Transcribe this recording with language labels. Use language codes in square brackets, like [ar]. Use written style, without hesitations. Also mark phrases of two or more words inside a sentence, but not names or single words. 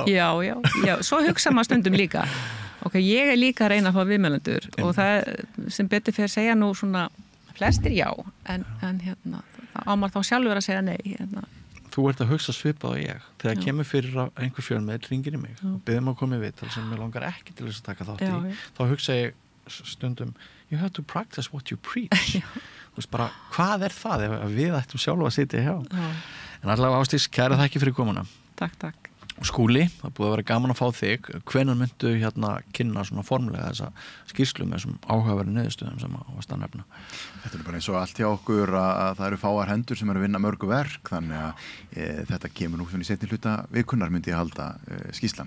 [is] Já, svo hugsa maður stundum líka. Ok, ég er líka að reyna að fá viðmælendur og það sem betur fyrir að segja nú svona flestir já, en hérna, það ámar þá sjálfur að segja nei. Hérna. Þú ert að hugsa svipað á ég. Þegar kemur fyrir að einhver fjölmiðill hringir í mig og biður mig að koma í viðtal sem ég langar ekki til þess að taka þátt í, þá hugsa ég stundum, [en] you have to practice what you preach. [is] Þú veist bara, hvað er það ef við ættum sjálf að sitja hjá? En allavega Ásdís, kæra þakki fyrir komuna. Takk. Skúli, það búið að vera gaman að fá þig. Hvenær myndu kynna svona formulega þessa skýrslu með þessum áhugaverðu niðurstöðum sem að varst að nefna? Þetta er bara eins og allt hjá okkur að það eru fáar hendur sem eru að vinna mörgu verk, þannig að þetta kemur nú svona í seinni hluta vikunnar myndi ég halda skýrslan.